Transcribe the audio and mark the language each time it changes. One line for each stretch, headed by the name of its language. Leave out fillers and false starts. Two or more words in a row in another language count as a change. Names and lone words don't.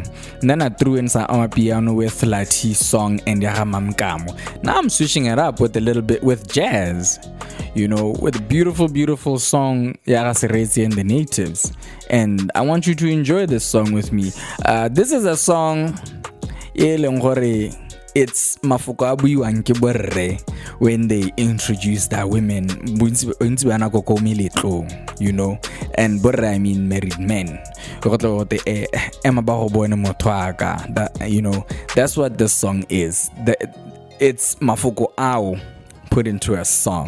English: And then I threw in some piano with Latty song and Yahamam. Now I'm switching it up with a little bit with jazz, you know, with a beautiful song, Sereetsi and the Natives. And I want you to enjoy this song with me. This is a song, it's
Tswana: mafoko a buiwang ke borre
English: when they introduce the women, you know, and borre I mean married men. You know, that's what this song is. It's
Tswana: mafoko ao
English: put into a song.